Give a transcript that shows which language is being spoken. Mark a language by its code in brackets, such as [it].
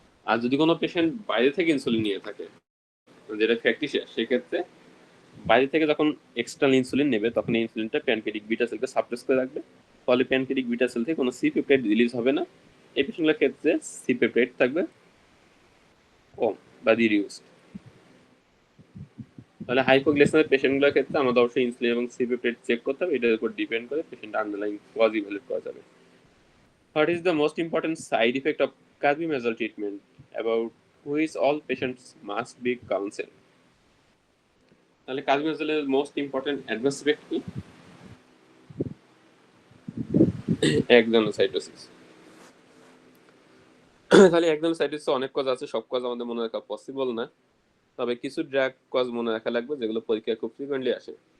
[bn] আর যদি কোনো পেশেন্ট বাইরে থেকে ইনসুলিন নিয়ে থাকে, যেটা ফ্যাকটিসিয়াস, সেক্ষেত্রে বাইরে থেকে যখন এক্সটার্নাল ইনসুলিন নেবে তখন এই ইনসুলিনটা প্যানক্রিয়াটিক বিটা সেলকে সাপ্রেস করে রাখবে, ফলে প্যানক্রিয়াটিক বিটা সেল থেকে কোনো সি পেপটাইড রিলিজ হবে না। এই পেশেন্টগুলোর ক্ষেত্রে সি পেপটাইড থাকবে কম বা রিডিউসড। তাহলে হাইপোগ্লাইসেমিক পেশেন্টগুলোর ক্ষেত্রে আমাদের অবশ্যই ইনসুলিন এবং সি পেপটাইড চেক করতে হবে, এটার উপর ডিপেন্ড করে পেশেন্ট আন্ডারলাইং কজ ইভ্যালুয়েট করা যাবে। [en] What is the most important side effect of carbimazole treatment, about which all patients must be counseled? [bn] তাহলে কার্বিমাজলের মোস্ট ইম্পর্টেন্ট অ্যাডভান্স ইফেক্ট কি? একজনোসাইটোসিস। তাহলে একজনোসাইটোসিস অনেক কজ আছে, সব কজ আমাদের মনে রাখা পসিবল না, তবে কিছু ড্রাগ কজ মনে রাখা লাগবে যেগুলো পরীক্ষায় খুব ফ্রিকোয়েন্টলি আসে।